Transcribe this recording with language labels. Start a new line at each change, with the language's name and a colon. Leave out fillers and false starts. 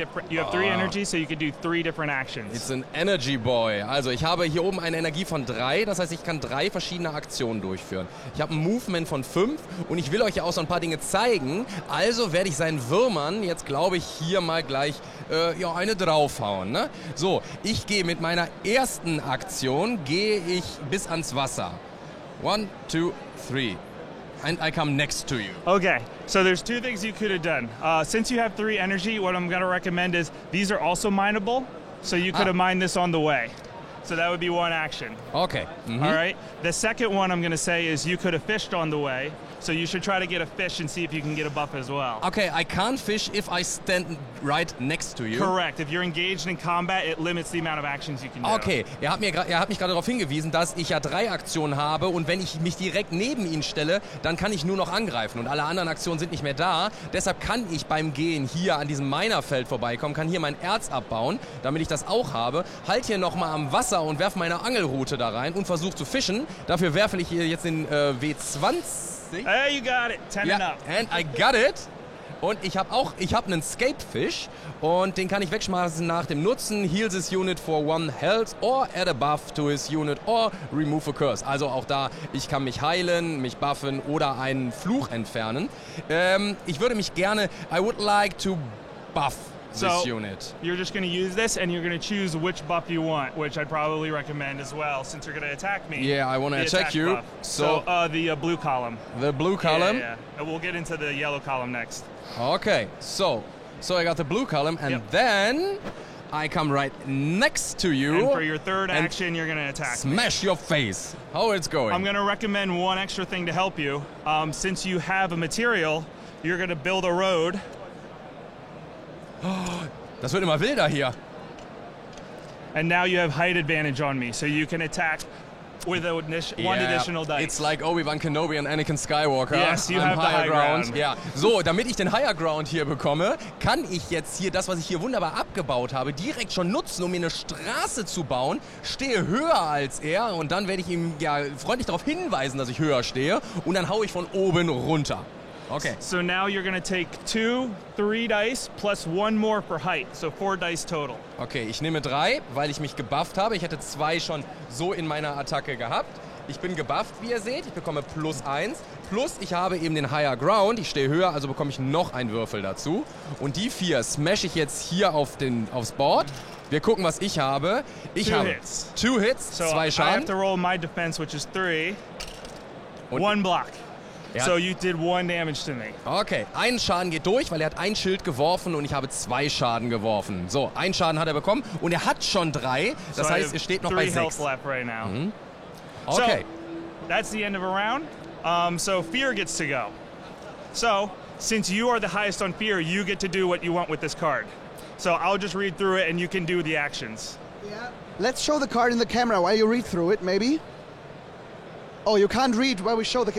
English: You have 3 energy, so you can do 3 different actions. It's an energy boy.
German: Also ich habe hier oben eine Energie von 3, das heißt, ich kann 3 verschiedene Aktionen durchführen. Ich habe ein Movement von 5 und ich will euch ja auch so ein paar Dinge zeigen. Also werde ich seinen Würmern jetzt, glaube ich, hier mal gleich ja, eine draufhauen. Ne? So, ich gehe mit meiner ersten Aktion, gehe ich bis ans Wasser.
English: 1, 2, 3. And I come next to you. Okay, so there's 2 things you could have done. Since you have 3 energy, what I'm going to recommend is these are also mineable, so you could have mined this on the way. So that would be 1 action. Okay. Mm-hmm. All right. The second one I'm going to say is you could have fished on the way, so you should try to get a fish and see if you can get a buff as well. Okay, I can't fish if I stand right next to you. Correct. If you're engaged in combat, it limits the amount of actions you can do.
German: Okay, er hat mich gerade darauf hingewiesen, dass ich ja 3 Aktionen habe und wenn ich mich direkt neben ihn stelle, dann kann ich nur noch angreifen und alle anderen Aktionen sind nicht mehr da. Deshalb kann ich beim Gehen hier an diesem Minerfeld vorbeikommen, kann hier mein Erz abbauen, damit ich das auch habe. Halt hier nochmal am Wasser und werfe meine Angelrute da rein und versuche zu fischen. Dafür werfe ich hier jetzt den W20.
English: Hey, you got it. 10 and up. And I got it.
German: Und ich habe einen Scapefish und den kann ich wegschmeißen nach dem Nutzen.
English: Heals his unit for 1 health or add a buff to his unit or remove a curse.
German: Also auch da, ich kann mich heilen, mich buffen oder einen Fluch entfernen. Ich würde mich gerne,
English: I would like to buff this unit. You're just going to use this and you're going to choose which buff you want, which I'd probably recommend as well since you're going to attack me. Yeah, I want to attack you. Buff. So the blue column. The blue column? Yeah. And we'll get into the yellow column next. Okay, so I got the blue column and then I come right next to you. And for your third action, you're going to attack smash your face. How it's going? I'm going to recommend one extra thing to help you. Since you have a material, you're going to build a road.
German: Das wird immer wilder hier.
English: And now you have height advantage on me, so you can attack with one additional dice. It's like Obi-Wan Kenobi and Anakin Skywalker. Yes, you have the high ground.
German: Ja, so, damit ich den Higher Ground hier bekomme, kann ich jetzt hier das, was ich hier wunderbar abgebaut habe, direkt schon nutzen, um mir eine Straße zu bauen. Stehe höher als er und dann werde ich ihm ja freundlich darauf hinweisen, dass ich höher stehe und dann haue ich von oben runter.
English: Okay. So now you're going to take 2, 3 dice plus 1 more for height, so 4 dice total.
German: Okay, ich nehme 3, weil ich mich gebufft habe. Ich hätte 2 schon so in meiner Attacke gehabt. Ich bin gebufft, wie ihr seht. Ich bekomme +1. Plus ich habe eben den Higher Ground. Ich stehe höher, also bekomme ich noch einen Würfel dazu. Und die 4 smash ich jetzt hier aufs Board. Wir gucken, was ich habe. Ich habe 2 Hits, 2 Schaden.
English: I have to roll my defense, which is 3. 1 block. So you did 1 damage to me.
German: Okay, ein Schaden geht durch, weil er hat ein Schild geworfen und ich habe 2 Schaden geworfen. So, einen Schaden hat er bekommen und er hat schon 3. Das heißt, er steht noch bei 6.
English: Right now. Mhm. Okay. So, that's the end of a round. So fear gets to go. So, since you are the highest on fear, you get to do what you want with this card. So I'll just read through it and you can do the actions. Yeah. Let's show the card in the camera while you read through it, maybe. Oh, you can't read while we show the...